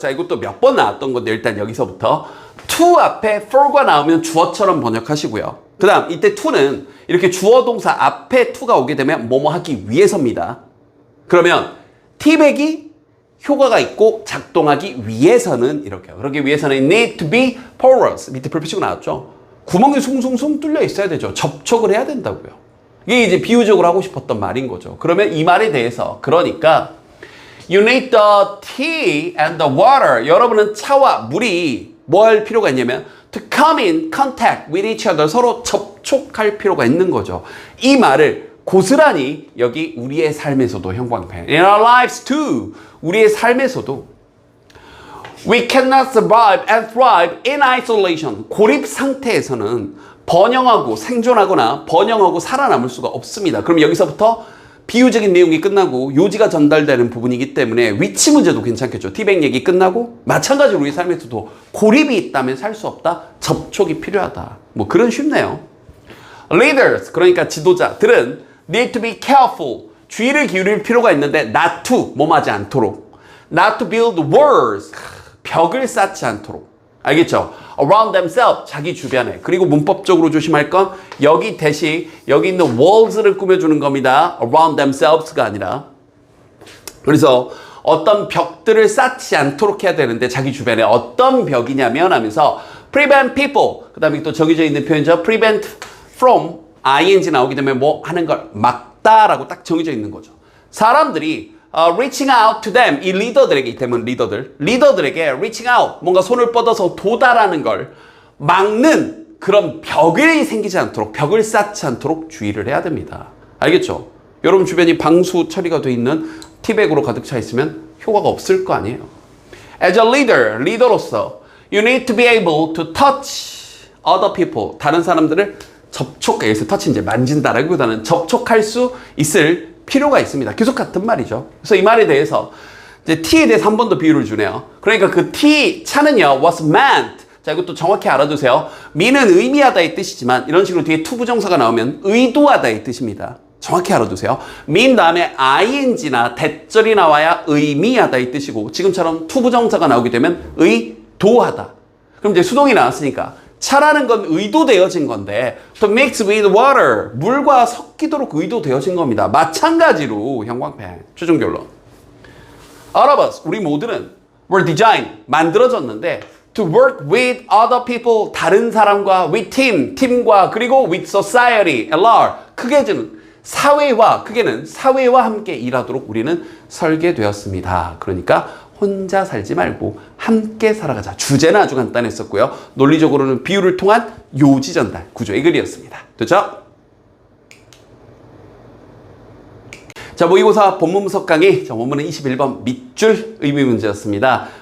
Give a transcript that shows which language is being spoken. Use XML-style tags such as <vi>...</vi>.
<ko>자, 이것도 몇 번 나왔던 건데, 일단 여기서부터. to 앞에 for가 나오면 주어처럼 번역하시고요. 그 다음 이때 to는 이렇게 주어 동사 앞에 to가 오게 되면 뭐뭐 하기 위해서입니다. 그러면 티백이 효과가 있고 작동하기 위해서는 이렇게요. 그러기 위해서는</ko> <en>need to be porous.</en> <ko>밑에 불표치고 나왔죠. 구멍이 숭숭숭 뚫려 있어야 되죠. 접촉을 해야 된다고요. 이게 이제 비유적으로 하고 싶었던 말인 거죠. 그러면 이 말에 대해서 그러니까</ko> <en>You need the tea and the water.</en> <ko>여러분은 차와 물이 뭐 할 필요가 있냐면</ko> <en>to come in contact with each other.</en> <ko>서로 접촉할 필요가 있는 거죠. 이 말을 고스란히 여기 우리의 삶에서도 형광펜.</ko> <en>In our lives too.</en> <ko>우리의 삶에서도</ko> <en>We cannot survive and thrive in isolation.</en> <ko>고립 상태에서는 번영하고 생존하거나 번영하고 살아남을 수가 없습니다. 그럼 여기서부터 비유적인 내용이 끝나고 요지가 전달되는 부분이기 때문에 위치 문제도 괜찮겠죠. 티백 얘기 끝나고 마찬가지로 우리 삶에서도 고립이 있다면 살 수 없다. 접촉이 필요하다. 뭐 그런 쉽네요.</ko> <en>Leaders,</en> <ko>그러니까 지도자들은</ko> <en>need to be careful.</en> <ko>주의를 기울일 필요가 있는데 not to, 뭐하지 않도록.</ko> <en>Not to build walls,</en> <ko>벽을 쌓지 않도록. 알겠죠?</ko> <en>Around themselves,</en> <ko>자기 주변에. 그리고 문법적으로 조심할 건 여기 대신 여기 있는 walls를 꾸며주는 겁니다.</ko> <en>Around themselves</en> <ko>가 아니라. 그래서 어떤 벽들을 쌓지 않도록 해야 되는데 자기 주변에 어떤 벽이냐면 하면서</ko> <en>prevent people.</en> <ko>그 다음에 또 정해져 있는 표현이죠. prevent from ing 나오게 되면 뭐 하는 걸 막다라고 딱 정해져 있는 거죠. 사람들이</ko> <en>reaching out to them.</en> <ko>이 리더들에게, 이때는 리더들에게 reaching out, 뭔가 손을 뻗어서 도달하는 걸 막는 그런 벽이 생기지 않도록, 벽을 쌓지 않도록 주의를 해야 됩니다. 알겠죠? 여러분 주변이 방수 처리가 돼 있는 티백으로 가득 차 있으면 효과가 없을 거 아니에요.</ko> <en>As a leader,</en> <ko>리더로서</ko> <en>you need to be able to touch other people.</en> <ko>다른 사람들을 여기서 touch 이제 만진다라기보다는 접촉할 수 있을 필요가 있습니다. 계속 같은 말이죠. 그래서 이 말에 대해서 이제 T에 대해서 한 번 더 비유를 주네요. 그러니까 그 T, 차는요,</ko> <en>was meant.</en> <ko>자, 이것도 정확히 알아두세요. me는 의미하다의 뜻이지만 이런 식으로 뒤에 to 부정사가 나오면 의도하다의 뜻입니다. 정확히 알아두세요. mean 다음에 ing나 대절이 나와야 의미하다의 뜻이고 지금처럼 to 부정사가 나오게 되면 의도하다. 그럼 이제 수동이 나왔으니까 차라는 건 의도되어진 건데</ko> <en>to mix with water,</en> <ko>물과 섞이도록 의도되어진 겁니다. 마찬가지로 형광펜 최종 결론.</ko> <en>All of us,</en> <ko>우리 모두는</ko> <en>were designed,</en> <ko>만들어졌는데</ko> <en>to work with other people,</en> <ko>다른 사람과</ko> <en>with team,</en> <ko>팀과 그리고</ko> <en>with society, LR,</en> <ko>크게는 사회와 함께 일하도록 우리는 설계되었습니다. 그러니까 혼자 살지 말고 함께 살아가자. 주제는 아주 간단했었고요. 논리적으로는 비유를 통한 요지 전달 구조의 글이었습니다. 됐죠? 자, 모의고사 본문 분석 강의. 자, 원문은 21번 밑줄 의미 문제였습니다.</ko>